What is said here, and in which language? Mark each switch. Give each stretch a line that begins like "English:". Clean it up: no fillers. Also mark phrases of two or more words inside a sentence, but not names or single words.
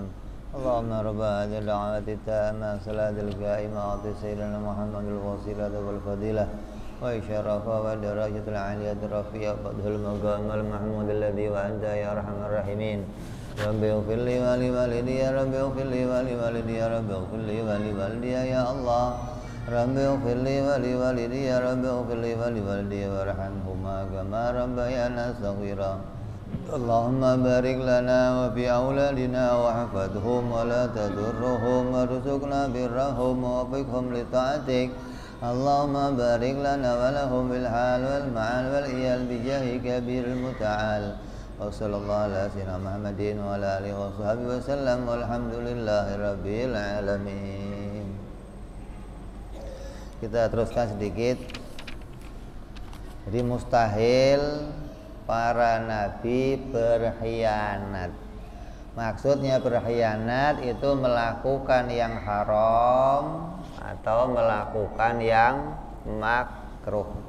Arabic: اللهم رب هذه الدعوة التامة الصلاة القائمة آت سيدنا محمد الوسيلة والفضيلة والشرف والدرجة العالية الرفيعة فضل المقام المحمود الذي وأنت يا أرحم الراحمين. رب اغفر لي ولوالدي يا رب اغفر لي ولوالدي يا رب اغفر لي ولوالدي يا الله. رب اغفر لي ولوالدي يا رب اغفر لي ولوالدي وارحمهما كما ربياني صغيرا. اللهم بارك لنا وفي أولادنا واحفظهم ولا تضرهم وارزقنا برهم ووفقهم لطاعتك. اللهم بارك لنا ولهم بالحال والمآل والعيال بجاه الكبير المتعال. وصلى الله على سيدنا محمد وعلى آله وصحبه وسلم والحمد لله رب العالمين.
Indonesian: Kita teruskan sedikit. Jadi mustahil para nabi berkhianat. Maksudnya berkhianat itu melakukan yang haram atau melakukan yang makruh.